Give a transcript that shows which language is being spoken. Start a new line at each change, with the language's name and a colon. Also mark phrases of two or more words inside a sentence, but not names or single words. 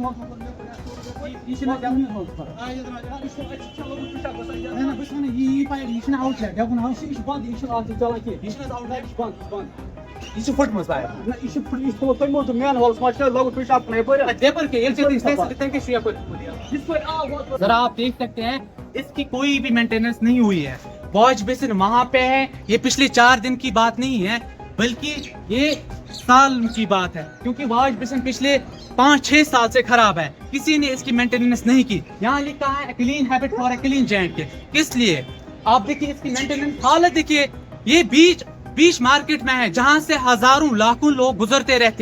Kashmiri: یہِ چھِنہٕ نہ بہٕ چھُس وَنان یہِ پایپ یہِ چھِنہٕ آوُٹ لیٹ دَپُن ہاو یہِ چھِ بنٛد یہِ چھُنہٕ اَتھ چلان کینٛہہ یہِ چھِنہٕ آوُٹ لیٹ یہِ چھِ بنٛد یہِ چھِ پھٕٹمٕژ پایپ نہ یہِ چھِ یہِ چھُ تھوٚمُت تَمہِ موٗجوٗب مین ہالَس منٛز چھِ لۄکُٹ پِشاب کُن یَپٲرۍ دیپر کے ییٚلہِ تُہۍ تَمہِ کیٛاہ چھُ یَپٲرۍ یِتھ پٲٹھۍ آب ووت
Urdu: ذرا آپ دیکھ سکتے ہیں اس کی کوئی بھی مینٹیننس نہیں ہوئی ہے
English: wash basin
Urdu: وہاں پہ ہے یہ پچھلے 4 دن کی بات نہیں ہے بلکہ یہ سال کی بات ہے کیونکہ
English: wash basin
Urdu: پچھلے 5-6 سال سے خراب ہے کسی نے اس کی مینٹیننس نہیں کی یہاں لکھا ہے
English: clean habit for a clean gent
Urdu: کے کس لیے آپ دیکھیے اس کی مینٹیننس حالت دیکھیے یہ بیچ مارکیٹ میں ہے جہاں سے ہزاروں لاکھوں لوگ گزرتے رہتے